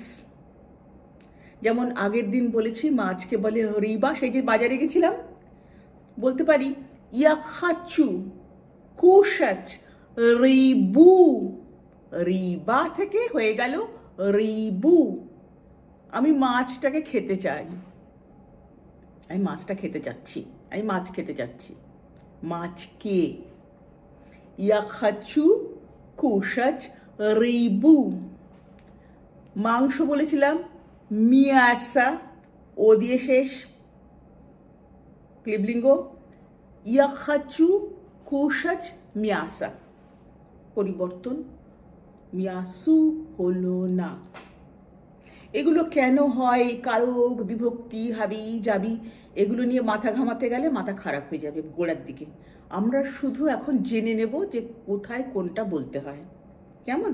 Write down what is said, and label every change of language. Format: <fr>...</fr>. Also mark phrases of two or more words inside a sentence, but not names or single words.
<bn>যেমন আগের দিন বলেছি মাছকে বলে রিবা, সেই যে বাজারে গেছিলাম, বলতে পারি</bn> <ru>я хочу кушать рыбу,</ru> <bn>রিবা থেকে হয়ে গেল রিবু। আমি মাছটাকে খেতে চাই, আমি মাছটা খেতে চাচ্ছি, আমি মাছ খেতে চাচ্ছি, মাছকে।</bn> <ru>Я хочу кушать рыбу।</ru> <bn>মাংস বলেছিলাম মিয়াসা, ও দিয়ে শেষ, ক্লিবলিঙ্গ।</bn> <ru>Я хочу кушать мясо,</ru> <bn>পরিবর্তন, মিয়াসু হলো না। এগুলো কেন হয়, কারক বিভক্তি হাবি যাবি, এগুলো নিয়ে মাথা ঘামাতে গেলে মাথা খারাপ হয়ে যাবে গোড়ার দিকে। আমরা শুধু এখন জেনে নেব যে কোথায় কোনটা বলতে হয়, কেমন?</bn>